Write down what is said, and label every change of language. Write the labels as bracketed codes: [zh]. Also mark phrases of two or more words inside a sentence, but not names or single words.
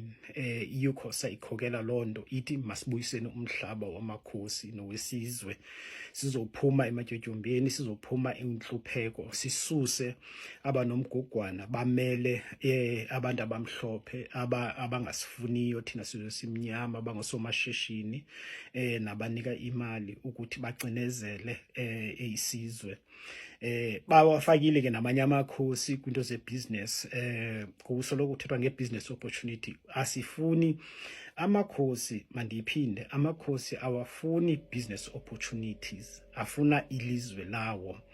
[xh] I-UCOSA ikhokela loo nto ithi masibuyiseni umhlaba wamakhosi nowesizwe, sizophuma ematyotyombeni, sizophuma intlupheko, sisuse abanomgugwana bamele abantu abamhlophe abangasifuniyo thina sizwe simnyama, abangosomashishini nabanika imali ukuthi bacinezele isizwe. Bawafakile ke namanye amakhosi kwinto ze-business, kusoloko kuthethwa nge- [en] business opportunity. [xh] Asifuni amakhosi, mandiyiphinde, amakhosi awafuni [en] business opportunities, [xh] afuna ilizwe lawo